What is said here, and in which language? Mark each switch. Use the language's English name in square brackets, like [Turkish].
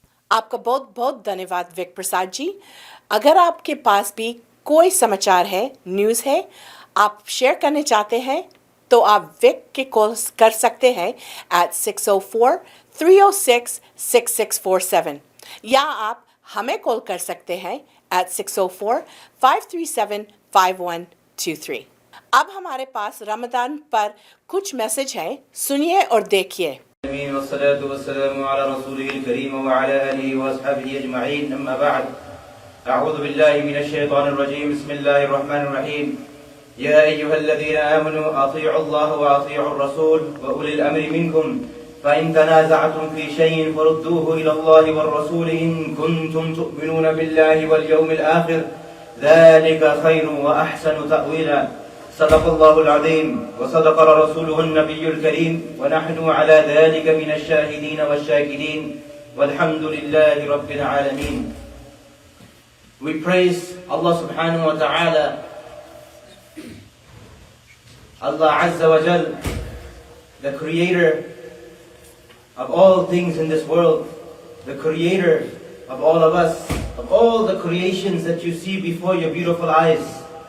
[Hindi] आपका बहुत बहुत धन्यवाद विक प्रसाद जी। अगर आपके पास भी कोई समाचार है, न्यूज़ है, आप शेयर करने चाहते हैं तो आप विक के कॉल कर सकते हैं at 604-306-6647 या आप हमें कॉल कर सकते हैं at 604-537-5123। अब हमारे पास रमज़ान पर कुछ मैसेज है, सुनिए और देखिए। [Arabic] والصلاة والسلام على رسوله الكريم وعلى آله وأصحابه أجمعين أما بعد أعوذ بالله من الشيطان الرجيم بسم الله الرحمن الرحيم يا أيها الذين آمنوا أطيعوا الله وأطيعوا الرسول وأولي الأمر منكم فإن تنازعتم في شيء فردوه إلى الله والرسول إن كنتم تؤمنون بالله واليوم الآخر ذلك خير وأحسن تأويلا صدق الله العظيم وصدق رسوله النبي الكريم ونحن على ذلك من الشاهدين والشاكرين والحمد لله رب العالمين. [English] We praise Allah subhanahu wa ta'ala, Allah Azza wa Jal, the creator of all things in this world, the creator of all of us, of all the creations that you see before your beautiful eyes.